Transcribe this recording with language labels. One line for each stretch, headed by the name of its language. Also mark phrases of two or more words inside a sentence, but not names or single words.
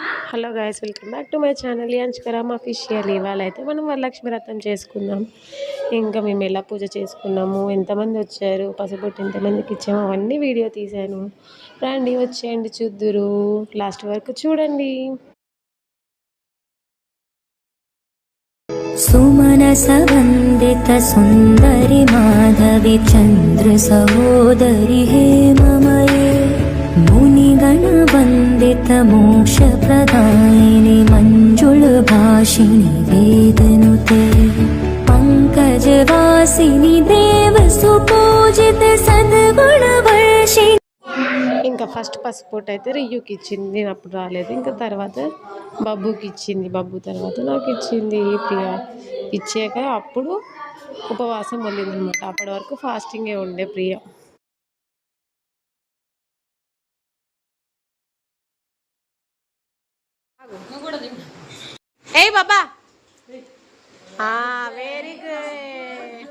English: Hello guys, welcome back to my channel యాంచ్కరామ్ official.
Telugu: ఇవాళ అయితే మనం వరలక్ష్మి వ్రతం చేసుకుందాం. ఇంకా మేము ఎలా పూజ చేసుకున్నాము, ఎంతమంది వచ్చారు, పసుపొట్టు ఎంతమందికి ఇచ్చాము, అవన్నీ వీడియో తీశాను. రండి, వచ్చేయండి, చూద్దురు, లాస్ట్ వరకు చూడండి.
Sanskrit: सुमनस वन्दित सुन्दरि माधवि चन्द्र सहोदरि हेममये मुनिगण वन्दित मोक्षप्रदायिनि मञ्जुल भाषिणि वेदनुते पङ्कजवासिनि देव सुपूजित सद्गुणवर्षिणि.
Telugu: ఇంకా ఫస్ట్ పసుపొట్టు అయితే రియ్యుకి ఇచ్చింది, నేను అప్పుడు రాలేదు. ఇంకా తర్వాత బబ్బుకి ఇచ్చింది, బబ్బు తర్వాత నాకు ఇచ్చింది ప్రియా. ఇచ్చాక అప్పుడు ఉపవాసం వెళ్ళిందనమాట. అప్పటి వరకు ఫాస్టింగే ఉండే ప్రియ. ఏ బాబా,
English: very good.